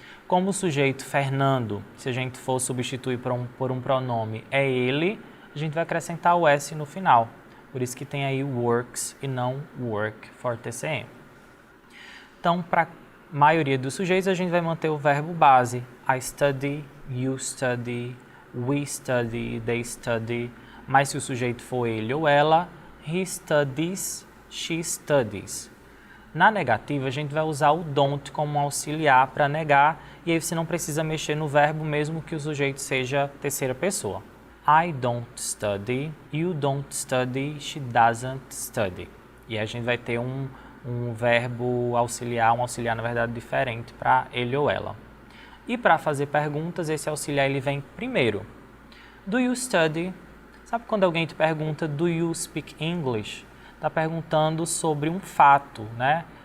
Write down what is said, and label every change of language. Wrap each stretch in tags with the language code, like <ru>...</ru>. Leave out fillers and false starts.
<pt>Como o sujeito Fernando, se a gente for substituir por um pronome, é ele, a gente vai acrescentar o S no final. Por isso que tem aí works e não work for TCM. Então, para a maioria dos sujeitos, a gente vai manter o verbo base.</pt> <en>I study, you study, we study, they study.</en> <pt>Mas se o sujeito for ele ou ela,</pt> <en>he studies, she studies.</en> <pt>Na negativa, a gente vai usar o don't como auxiliar para negar, e aí você não precisa mexer no verbo mesmo que o sujeito seja terceira pessoa.</pt> <en>I don't study, you don't study, she doesn't study.</en> <pt>E a gente vai ter um verbo auxiliar, na verdade diferente para ele ou ela. E para fazer perguntas, esse auxiliar ele vem primeiro.</pt> <en>Do you study?</en> <pt>Sabe quando alguém te pergunta,</pt> <en>do you speak English?</en> <pt>Está perguntando sobre um fato, né?</pt>